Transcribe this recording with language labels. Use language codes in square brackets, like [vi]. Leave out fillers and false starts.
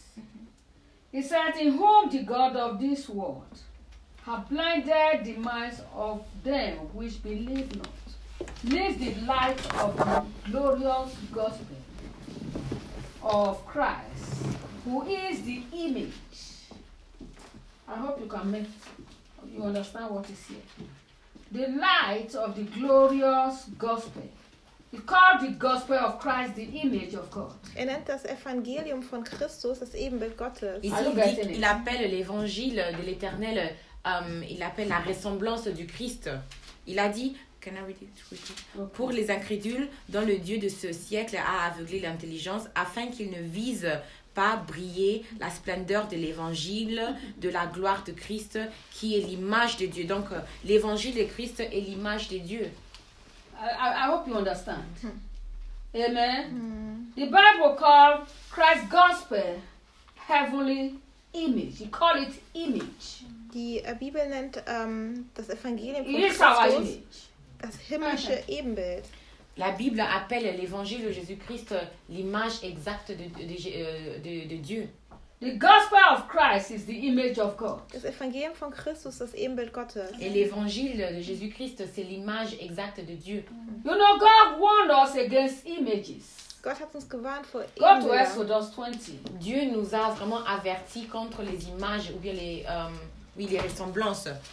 [en] Mm-hmm. He said, in whom the God of this world have blinded the minds of them which believe not, lest the light of the glorious gospel of Christ, who is the image. I hope you can make you understand what is here. The light of the glorious gospel. He called the gospel of Christ the image of God. [de] Er nennt das Evangelium von Christus das Ebenbild Gottes. [fr] Il appelle l'évangile de l'Éternel, il appelle la ressemblance du Christ. Il a dit, [en] can I read it? Okay. [fr] Pour les incrédules, dont le Dieu de ce siècle a aveuglé l'intelligence, afin qu'ils ne visent pas briller la splendeur de l'évangile, de la gloire de Christ, qui est l'image de Dieu. Donc, l'évangile de Christ est l'image de Dieu. [en] I hope you understand. Amen. Mm-hmm. The Bible calls Christ's gospel heavenly image. You call it image. [de] Die Bibel nennt das Evangelium von Christus das himmlische Ebenbild. [fr] La Bible appelle l'évangile de Jésus-Christ l'image exacte de Dieu. [en] The gospel of Christ is the image of God. [de] Das Evangelium von Christus das Ebenbild Gottes. [fr] Et l'évangile de Jésus-Christ c'est l'image exacte de Dieu. [en] You know God warned us against images. [de] Gott hat uns gewarnt vor [en] Ebenbildern. God warned us against 20. [fr] Dieu nous a vraiment averti contre les images ou bien les oui les ressemblances.